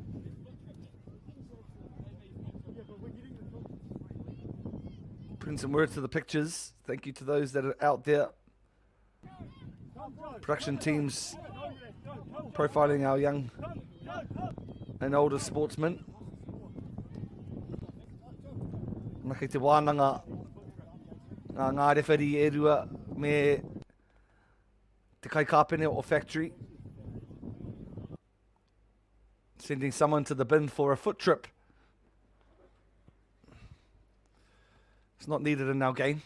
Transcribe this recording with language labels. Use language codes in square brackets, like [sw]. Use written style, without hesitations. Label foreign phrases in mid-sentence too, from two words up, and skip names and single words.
[en] Putting some words to the pictures. Thank you to those that are out there. Production teams profiling our young and older sportsmen. [mi] Naki te wānanga ngā rewheri e rua me te kai kāpene o Factory. [en] Sending someone to the bin for a foot trip. It's not needed in our game.